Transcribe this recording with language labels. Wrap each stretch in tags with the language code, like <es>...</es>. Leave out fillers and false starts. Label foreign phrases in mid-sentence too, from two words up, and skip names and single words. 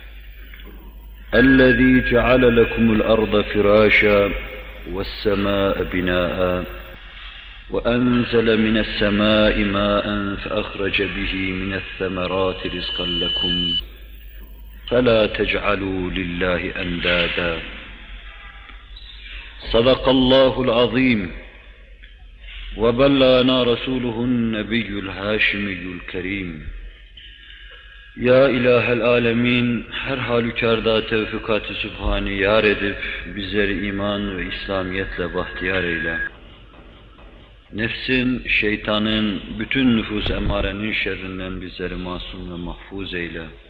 <ar>الذي جعل لكم الأرض فراشا والسماء بناء وأنزل من السماء ماء فأخرج به من الثمرات رزقا لكم فلا تجعلوا لله أندادا. صدق الله العظيم وبلغنا رسوله النبي الهاشمي الكريم.</ar> <tr>Ya İlahel Alemin, her halükarda tevfikat-ı sübhani yar edip bizleri iman ve İslamiyetle bahtiyar eyle. Nefsin, şeytanın, bütün nüfus emarenin şerrinden bizleri masum ve mahfuz eyle.</tr>